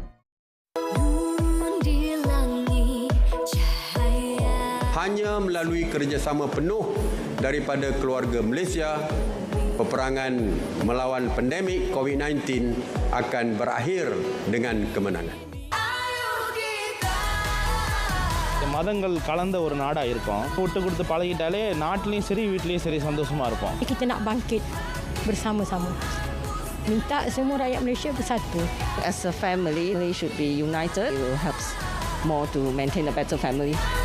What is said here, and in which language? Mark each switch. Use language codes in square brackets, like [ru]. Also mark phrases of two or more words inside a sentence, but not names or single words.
[ms] Hanya melalui kerjasama penuh daripada keluarga Malaysia, peperangan melawan pandemik COVID-19 akan berakhir dengan kemenangan. [ta] மதங்கள் கலந்த ஒரு நாடா இருக்கும். விட்டு கொடுத்து பழகிட்டாலே நாட்டிலயும் சரி வீட்லயும் சரி சந்தோஷமா இருப்போம். [ms] Kita nak bangkit bersama-sama. Minta semua rakyat Malaysia bersatu. [en] As a family, we should be united. It will help more to maintain a better family.